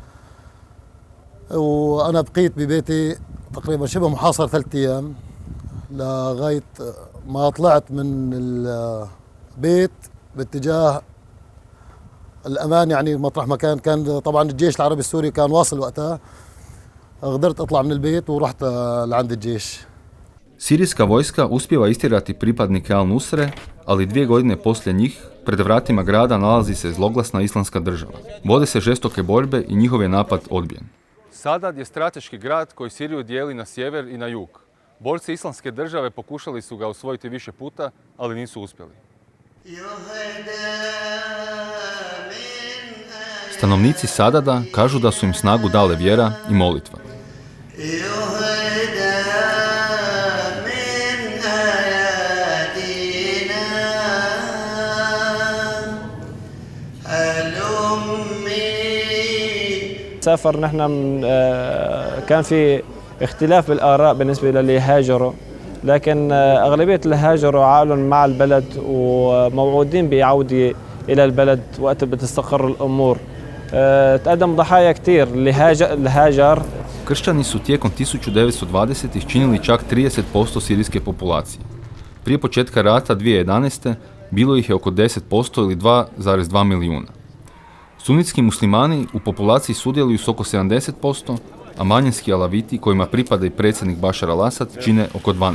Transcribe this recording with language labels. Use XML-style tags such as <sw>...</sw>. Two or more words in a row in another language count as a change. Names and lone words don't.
<ar>وأنا بقيت ببيتي تقريبا شبه محاصر 3 أيام لغاية ما طلعت من البيت باتجاه الأمان يعني مطرح ما كان طبعا الجيش العربي السوري كان واصل وقتها قدرت أطلع من البيت ورحت لعند الجيش.</ar> <hr>Sirijska vojska uspijeva istirati pripadnike Al-Nusre, ali 2 godine poslije njih pred vratima grada nalazi se zloglasna islamska država. Vode se žestoke borbe i njihov je napad odbijen. Sadad je strateški grad koji Siriju dijeli na sjever i na jug. Borci islamske države pokušali su ga osvojiti više puta, ali nisu uspjeli. Stanovnici Sadada kažu da su im snagu dale vjera i molitva.</hr> <ar>سافر نحن كان في اختلاف بالآراء بالنسبة للي هاجروا لكن أغلبية اللي هاجروا عائلهم مع البلد وموعودين بعودة إلى البلد وقت بتستقر الأمور تقدم ضحايا كتير اللي هاجر.</ar> <hr>Kršćani su tijekom 1920-ih činili čak 30% sirijske populacije. Prije početka rata 2011. bilo ih je oko 10% ili 2,2 milijuna. Sunitski muslimani u populaciji sudjeluju s oko 70%, a manjinski alaviti, kojima pripada i predsjednik Bašar al-Asad, čine oko 12%.</hr>